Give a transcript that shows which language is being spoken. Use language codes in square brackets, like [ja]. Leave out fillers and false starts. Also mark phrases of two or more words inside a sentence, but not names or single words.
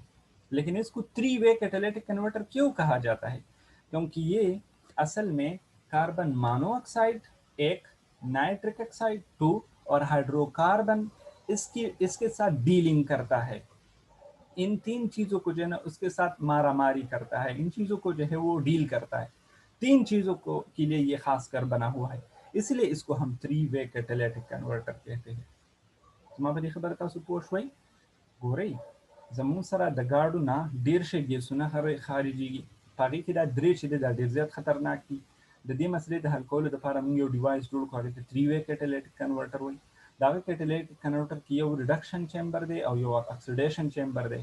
[ur] لیکن اس کو [en] 3 way catalytic converter [ur] کیوں کہا جاتا ہے، کیونکہ یہ اصل میں [en] carbon monoxide [ur] 1, [en] nitric oxide [ur] 2 اور ہائیڈروکاربن اس کے ساتھ ڈیلنگ کرتا ہے. ان 3 چیزوں کو جو ہے نا اس کے ساتھ مارا ماری کرتا ہے، ان چیزوں کو جو ہے وہ ڈیل کرتا ہے. 3 چیزوں کو کے لیے یہ خاص کر بنا ہوا ہے، اس لیے اس کو ہم [en] 3 way catalytic converter [ur] کہتے ہیں. [ps] zuma په دې خبره تاسو پوه شوي. ګورئ زموږ سره د ګاډو نه ډیر شي ګیسونه خارجيږي، په هغې کې دا 3 چې دی دا ډیر زیات خطرناک دي. د دې مسلې د حل کولو لپاره موږ یو ډیوایس جوړ کړو، هغې ته [en] 3 way catalytic converter [ps] وایي. د هغه [en] catalytic converter [ps] کې یو [en] reduction chamber [ps] دی او یو [en] oxidation chamber [ps] دی.